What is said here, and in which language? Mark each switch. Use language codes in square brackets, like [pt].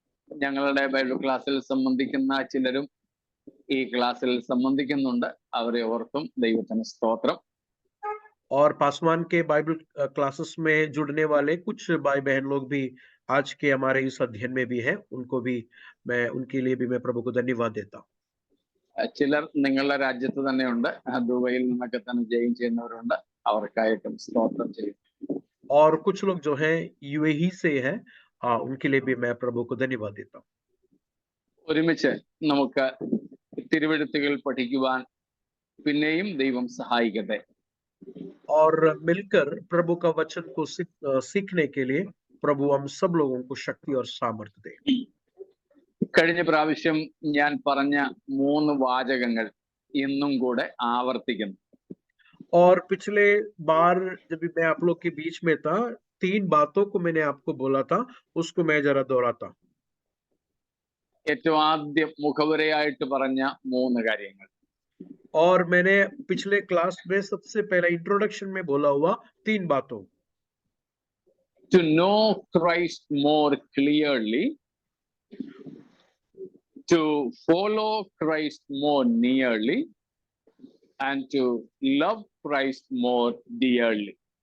[ml] ഞങ്ങളുടെ ബൈബിൾ ക്ലാസ്സിൽ സംബന്ധിക്കുന്ന ചിലരും ഈ ക്ലാസ്സിൽ സംബന്ധിക്കുന്നുണ്ട്. അവരെ ഓർത്തും ദൈവത്തിന് സ്തോത്രം. [hi] और पासवान के बाइबल क्लासेस में जुड़ने वाले कुछ भाई बहन लोग भी आज के हमारे इस अध्ययन में भी है. उनको भी मैं उनके लिए भी मैं प्रभु को धन्यवाद देता हूँ. [ml] ചിലർ നിങ്ങളുടെ രാജ്യത്ത് തന്നെയുണ്ട്. ദുബൈയിൽ നിന്നൊക്കെ തന്നെ ജോയിൻ ചെയ്യുന്നവരുണ്ട്. അവർക്കായിട്ടും സ്തോത്രം ചെയ്യും. [hi] और कुछ लोग जो है यूएई से है, उनके लिए भी मैं प्रभु को धन्यवाद देता हूँ. [ml] ഒരുമിച്ച് നമുക്ക് തിരുവെഴുത്തുകൾ പഠിക്കുവാൻ പിന്നെയും ദൈവം സഹായിക്കട്ടെ. [hi] और मिलकर प्रभु का वचन को सीखने के लिए प्रभु हम सब लोगों को शक्ति और सामर्थ्य दे. [ml] കഴിഞ്ഞ പ്രാവശ്യം ഞാൻ പറഞ്ഞ 3 വാചകങ്ങൾ ഇന്നും കൂടെ ആവർത്തിക്കുന്നു. [hi] और पिछले बार जब मैं आप लोग के बीच में था, 3 बातों को मैंने आपको बोला था, उसको मैं जरा दोहराता हूँ. [ml] ഏറ്റവും ആദ്യം മുഖവരയായിട്ട് പറഞ്ഞ 3 കാര്യങ്ങൾ. [hi] और मैंने पिछले क्लास में सबसे पहला इंट्रोडक्शन में बोला हुआ 3 बातों. [en] To know Christ more clearly, to follow Christ more nearly, and to love Christ more dearly.